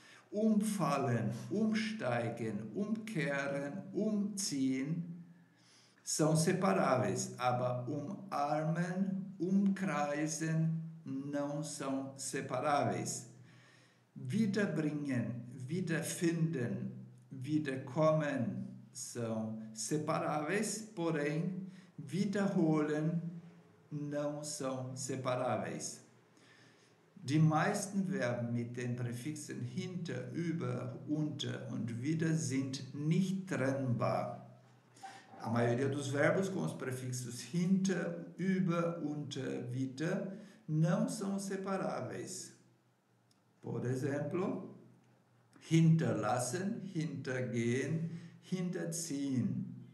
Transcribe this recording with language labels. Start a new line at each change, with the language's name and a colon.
Portuguese: Umfallen, umsteigen, umkehren, umziehen são separáveis, aber umarmen, umkreisen não são separáveis. Wiederbringen, wiederfinden, wiederkommen são separáveis, porém wiederholen não são separáveis.
German: Die meisten Verben mit den Präfixen hinter, über, unter und wieder sind nicht trennbar.
Portuguese: A maioria dos verbos com os prefixos hinter, über, unter, wieder não são separáveis. Por exemplo, hinterlassen, hintergehen, hinterziehen.